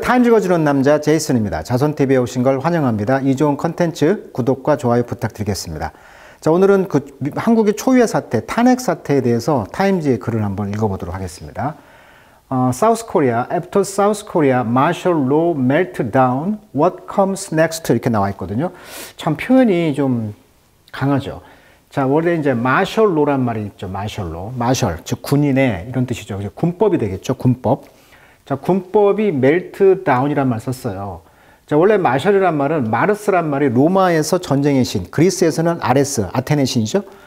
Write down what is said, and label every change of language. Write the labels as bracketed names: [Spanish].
[Korean] 타임즈 읽어주는 남자 제이슨입니다. 자손TV에 오신 걸 환영합니다. 이 좋은 컨텐츠 구독과 좋아요 부탁드리겠습니다. 자, 오늘은 한국의 초유의 사태, 탄핵 사태에 대해서 타임즈의 글을 한번 읽어보도록 하겠습니다. [English] South Korea, after South Korea martial law meltdown, what comes next? [Korean] 이렇게 나와 있거든요. 참 표현이 좀 강하죠. 자, 원래 이제 martial law란 말이 있죠. [English] martial law. [Korean] martial, 즉 군인의 이런 뜻이죠. 군법이 되겠죠. 군법. 자, 군법이 meltdown이란 말 썼어요. 자, 원래 마셜이란 말은 마르스란 말이 로마에서 전쟁의 신, 그리스에서는 아레스, 아테네 신이죠.